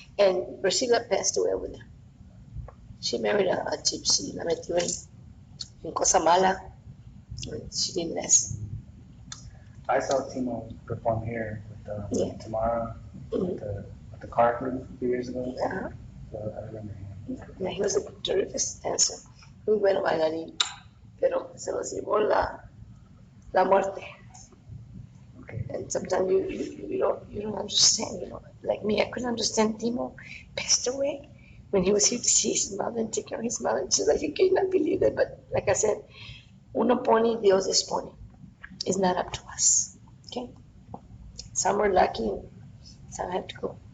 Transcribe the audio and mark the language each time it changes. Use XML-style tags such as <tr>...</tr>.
<en>And Priscilla passed away over there. She married a gypsy,</en> <es>la metió en cosa mala.</es> <en>She didn't last. I saw Timo perform here with Tamara, with the car crew a few years ago. Uh-huh. So I remember him. Yeah, he was a terrific dancer.</en> <es>Muy bueno bailarín, pero se lo llevó la muerte.</es> <en>Okay. And sometimes you don't understand, Like me, I couldn't understand Timo passed away when he was here to see his mother and take care of his mother. And she's like, you cannot believe it. But like I said,</en> <es>uno pone, Dios dispone.</es> <en>It's not up to us. Okay? Some are lucky, and some have to go.</en>